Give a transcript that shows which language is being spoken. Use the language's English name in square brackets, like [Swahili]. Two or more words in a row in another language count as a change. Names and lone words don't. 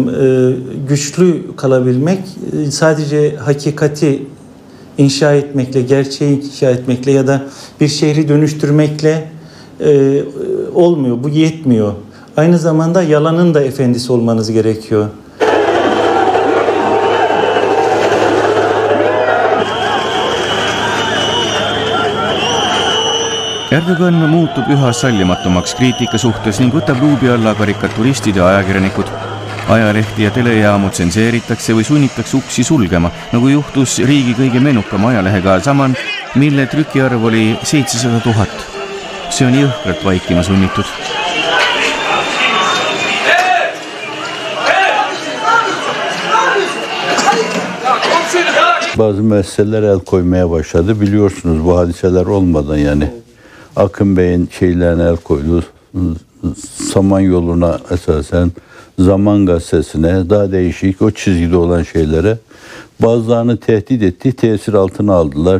[Turkish] Güçlü kalabilmek sadece hakikati inşa etmekle, gerçeği inşa etmekle ya da bir şehri dönüştürmekle olmuyor. Bu yetmiyor. Aynı zamanda yalanın da efendisi olmanız gerekiyor. [Estonian] Erdogan muutub üha sallimatumaks kriitika suhtes ning võtab luubi alla karikaturistid ja ajakirjanikud. Ajalehti ja telejaamu tsenseeritakse või sunnitakse uksi sulgema, nagu juhtus riigi kõige menukama ajalehega Zaman, mille trükiarv oli 700 000. See on jõhkralt vaikima sunnitud. [Turkish] Bazı meseleler el koymaya başladı. Biliyorsunuz bu hadiseler olmadan yani. Akın Bey'in şeylerine el koydu. Samanyolu'na esasen, Zaman Gazetesi'ne, daha değişik o çizgide olan şeylere bazılarını tehdit etti, tesir altına aldılar.